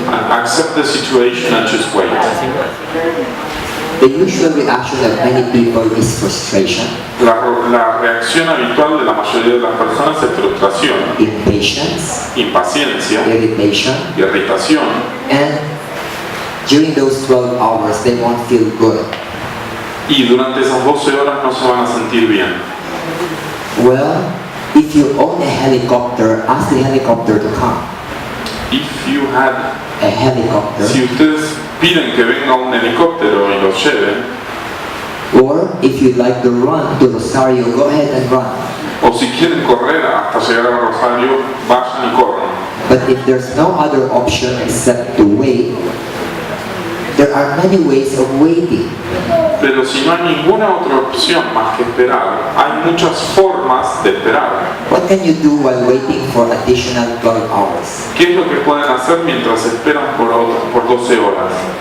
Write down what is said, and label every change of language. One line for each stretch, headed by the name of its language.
English: Accept the situation and just wait. The usual reaction of many people is frustration,
Spanish: La reacción habitual de la mayoría de las personas es frustración,
English: impatience,
Spanish: impaciencia,
English: irritation,
Spanish: irritación.
English: and during those 12 hours they won't feel good.
Spanish: Y durante esas 12 horas no se van a sentir bien.
English: Well, if you own a helicopter, ask the helicopter to come. If you had, A helicopter.
Spanish: si ustedes piden que venga un helicóptero y los lleven,
English: Or if you'd like to run to Rosario, go ahead and run.
Spanish: o si quieren correr hasta llegar a Rosario, vayan y corran.
English: But if there's no other option except to wait, there are many ways of waiting.
Spanish: Pero si no hay ninguna otra opción más que esperar, hay muchas formas de esperar.
English: What can you do while waiting for additional 12 hours?
Spanish: ¿Qué es lo que pueden hacer mientras esperan por 12 horas?